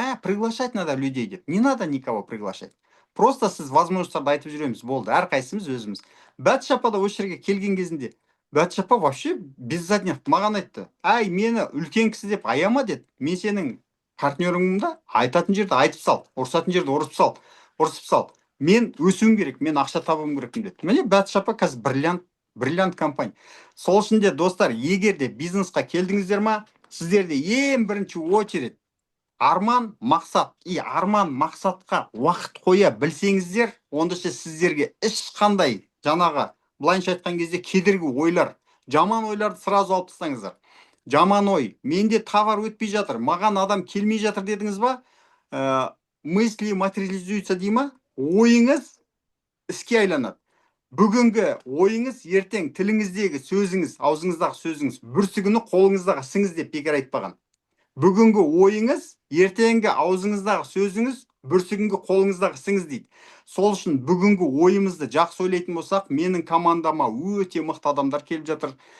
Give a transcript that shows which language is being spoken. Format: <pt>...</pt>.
<ru>Приглашать надо людей деп. Не надо никого приглашать.</ru> <kk>Просто сіз возможностьтарды айтып жүреміз, болды. Әрқайсымыз өзіміз. Бәтіш апа да осы жерге келген кезінде, Бәтіш апа</kk> <ru>вообще без задних</ru> <kk>маған айтты. Ай, мені үлкен кісі деп аяма деді. Мен сенің партнеріңмін да, айтатын жерде айтып сал, ұрсатын жерде ұрсып сал. Мен өсуім керек, мен ақша табуым керекпін деді. Міне Бәтіш апа қазір бриллиант компания. Сол үшін де достар, егер де бизнесқа келдіңіздер ма, сіздерде ең бірінші очередь арман, мақсат. Арман, мақсатқа уақыт қоя білсеңіздер, онда сіздерге ешқандай жаңағы былайынша айтқан кезде кедергі ойлар, жаман ойларды сразу алып тастаңыздар. Жаман ой, менде товар өтпей жатыр, маған адам келмей жатыр дедіңіз ба?</kk> <ru>Мысли материализуются дей ма?</ru> <kk>Ойыңыз іске айланады. Бүгінгі ойыңыз ертең тіліңіздегі сөзіңіз, аузыңыздағы сөзіңіз, бүрсігіні қолыңыздағы сіңіз деп бекер айтпаған. Бүгінгі ойыңыз, ертеңгі аузыңыздағы сөзіңіз, бүрсігінгі қолыңыздағы сіңіз дейді. Сол үшін бүгінгі ойымызды жақсы ойлайтын болсақ, менің командама өте мықты адамдар келіп жатыр.</kk>